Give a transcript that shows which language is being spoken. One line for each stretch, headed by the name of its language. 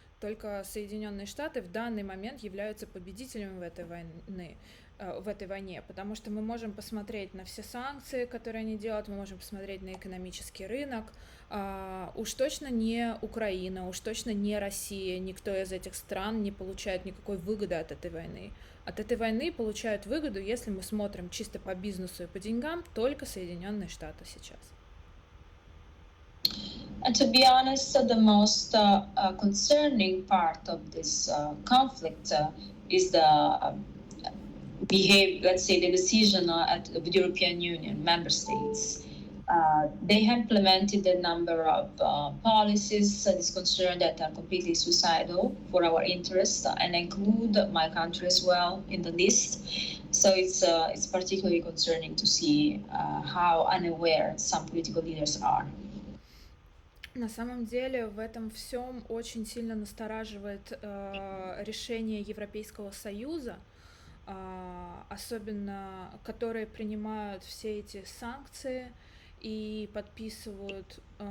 Russian: Только Соединенные Штаты в данный момент являются победителями в этой войне, потому что мы можем посмотреть на все санкции, которые они делают, мы можем посмотреть на экономический рынок. Уж точно не Украина, уж точно не Россия, никто из этих стран не получает никакой выгоды от этой войны. От этой войны получают выгоду, если мы смотрим чисто по бизнесу и по деньгам, только Соединенные Штаты сейчас.
English: And to be honest, the most concerning part of this conflict is the let's say, the decision of the European Union member states. They have implemented a number of policies that is concerned that are completely suicidal for our interests and include my country as well in the list. So it's particularly concerning to see how unaware some political leaders are.
Russian: На самом деле в этом всем очень сильно настораживает решение Европейского Союза, особенно которые принимают все эти санкции и подписывают